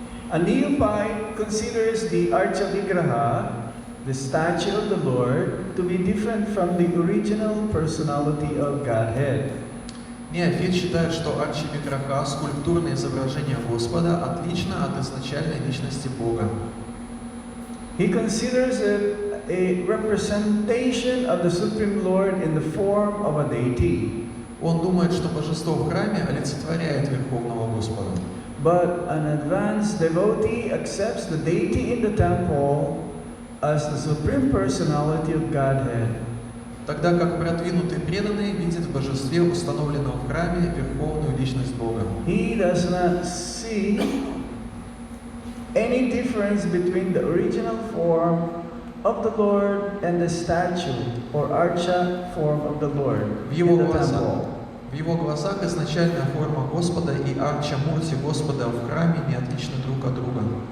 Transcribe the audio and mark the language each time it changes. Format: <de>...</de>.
<en>A neophyte considers the Archa Vigraha, the statue of the Lord, to be different from the original personality of Godhead.</en> <ru>Неофит считает, что арчи-виграха, скульптурное изображение Господа, отлично от изначальной личности Бога.</ru> <en>He considers it a representation of the Supreme Lord in the form of a deity.</en> <ru>Он думает, что божество в храме олицетворяет Верховного Господа.</ru> <en>But an advanced devotee accepts the deity in the temple as the Supreme Personality of Godhead.</en> <ru>Тогда как продвинутый преданный видит в божестве, установленном в храме, Верховную Личность Бога.</ru> <en>He does not see any difference between the original form of the Lord and the statue or archa form of the Lord in the temple.</en> <ru>В его глазах изначальная форма Господа и арча-мурти Господа в храме не отличны друг от друга.</ru>